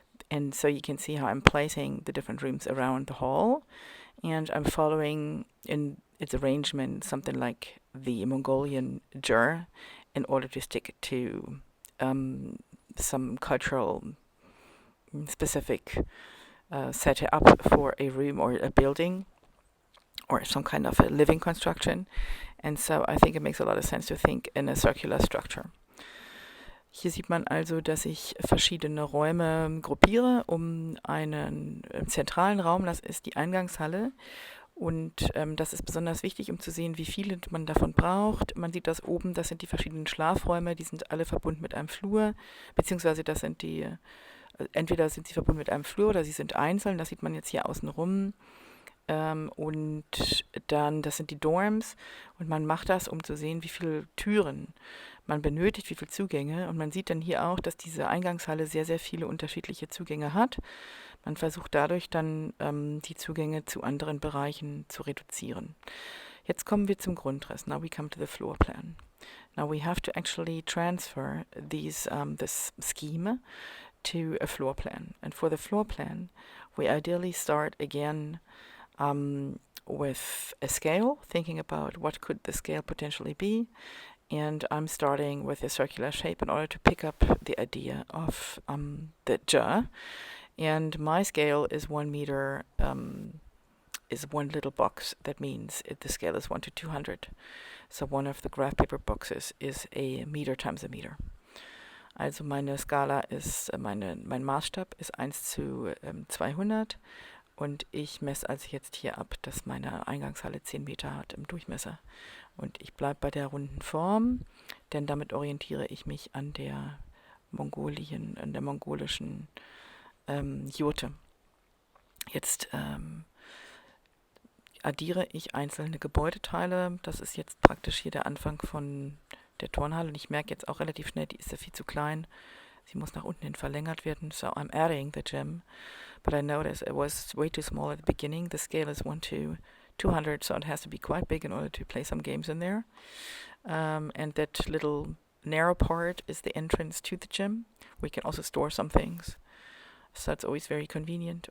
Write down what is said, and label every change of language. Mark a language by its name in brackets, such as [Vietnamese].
[English] And so you can see how I'm placing the different rooms around the hall, and I'm following in its arrangement something like the Mongolian jur in order to stick to some cultural specific setup for a room or a building or some kind of a living construction. And so I think it makes a lot of sense to think in a circular structure. [German] Hier sieht man also, dass ich verschiedene Räume gruppiere einen zentralen Raum. Das ist die Eingangshalle. Und das ist besonders wichtig, um zu sehen, wie viele man davon braucht. Man sieht das oben, das sind die verschiedenen Schlafräume, die sind alle verbunden mit einem Flur, beziehungsweise das sind entweder sind sie verbunden mit einem Flur oder sie sind einzeln, das sieht man jetzt hier außen rum. Und dann, das sind die Dorms, und man macht das, um zu sehen, wie viele Türen man benötigt, wie viele Zugänge. Und man sieht dann hier auch, dass diese Eingangshalle sehr, sehr viele unterschiedliche Zugänge hat. Man versucht dadurch dann, die Zugänge zu anderen Bereichen zu reduzieren. Jetzt kommen wir zum Grundriss. [English] Now we come to the floor plan. Now we have to actually transfer this scheme to a floor plan. And for the floor plan, we ideally start again with a scale, thinking about what could the scale potentially be. And I'm starting with a circular shape in order to pick up the idea of the jur. And my scale is 1 meter, is one little box. That means the scale is 1 to 200. So one of the graph paper boxes is a meter times a meter. [German] Also meine Skala ist, mein Maßstab ist 1 zu 200. Und ich messe also jetzt hier ab, dass meine Eingangshalle 10 Meter hat im Durchmesser. Und ich bleibe bei der runden Form, denn damit orientiere ich mich an der mongolischen Jurte. Jetzt addiere ich einzelne Gebäudeteile. Das ist jetzt praktisch hier der Anfang von der Turnhalle. Und ich merke jetzt auch relativ schnell, die ist ja viel zu klein. Sie muss nach unten hin verlängert werden. [English] So I'm adding the gym. But I noticed it was way too small at the beginning. The scale is 1 to 200, so it has to be quite big in order to play some games in there. And that little narrow part is the entrance to the gym. We can also store some things, so it's always very convenient.